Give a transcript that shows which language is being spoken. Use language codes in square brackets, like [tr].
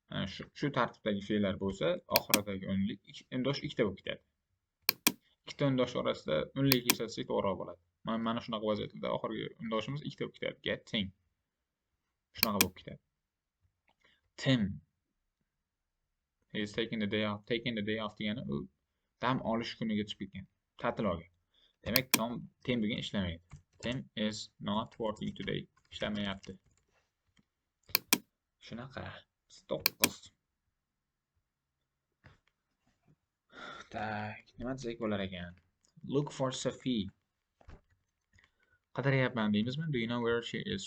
[uz] Shu tartibdagi fe'llar bo'lsa, oxiridagi undosh ikkita bo'lib ketadi. Ikkita undosh orasida unli kelsa to'g'riroq bo'ladi. Mana shunaqa vaziyatda oxirgi undoshimiz ikkita bo'lib ketadi. Getting. Shunaqa bo'lib ketadi. [en] Tim is taking the day off. Taking the day off [uz] degani u dam olish kuniga chiqib ketgan. Ta'til olgan. Demak, Tim bugun ishlamaydi. [en] Tim is not working today. [uz] Ishlamayapti. Shunaqa. 9. Tak, nima desak bo'lar ekan? [en] Look for Sophie. [uz] Qidiryapman deymizmi? [en] Do you know where she is?